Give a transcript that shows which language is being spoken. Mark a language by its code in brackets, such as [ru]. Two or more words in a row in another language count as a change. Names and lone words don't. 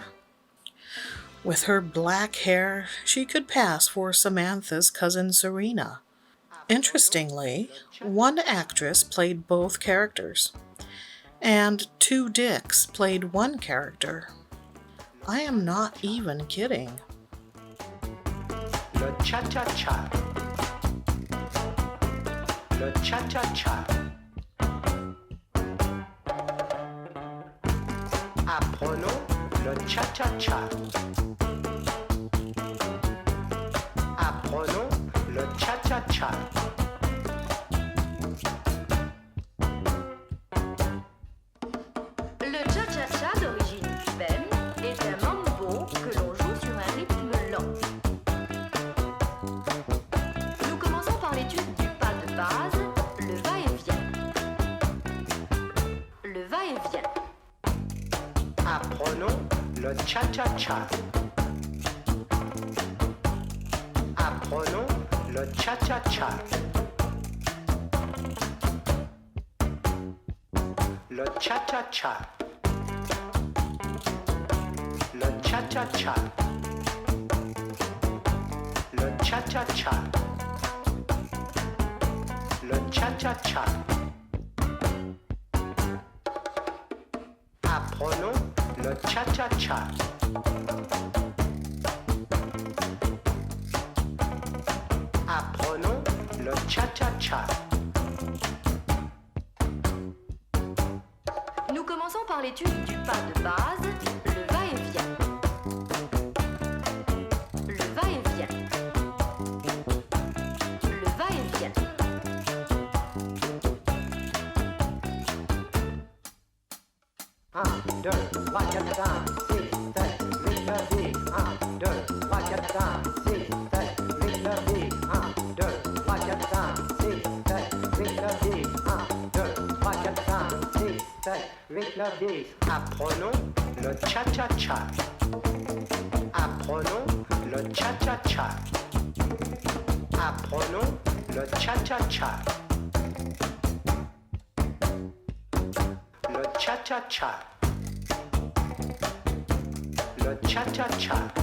[en] With her black hair, she could pass for Samantha's cousin Serena. Interestingly, one actress played both characters, and two Dicks played one character. I am not even kidding. [fr] Le cha-cha-cha. Le cha-cha-cha. Apprenons le cha-cha-cha. Apprenons le cha-cha-cha. Le cha-cha-cha d'origine cubaine est un mambo que l'on joue sur un rythme lent. Nous commençons par l'étude du pas de base, le va-et-vient. Le va-et-vient. Apprenons le cha-cha-cha. Apprenons le cha-cha-cha. Le cha-cha-cha. Le cha-cha-cha. Le cha-cha-cha. Le cha-cha-cha. Apprenons le cha-cha-cha. Apprenons le cha-cha-cha. Nous commençons par l'étude du pas de base, le va-et-vient. Le va-et-vient. Le va-et-vient. Un, deux, trois, quatre, cinq, six, sept, huit, neuf, dix. Un, deux, trois, quatre, cinq, six, sept, huit, neuf, dix. Un, deux, trois, quatre, cinq, six, sept, huit, neuf, dix. Un, deux, trois, quatre, cinq, six, sept, huit, neuf, dix. Apprenons le cha-cha-cha. Apprenons le cha-cha-cha. Apprenons le cha-cha-cha. Le cha-cha-cha. Le cha-cha-cha.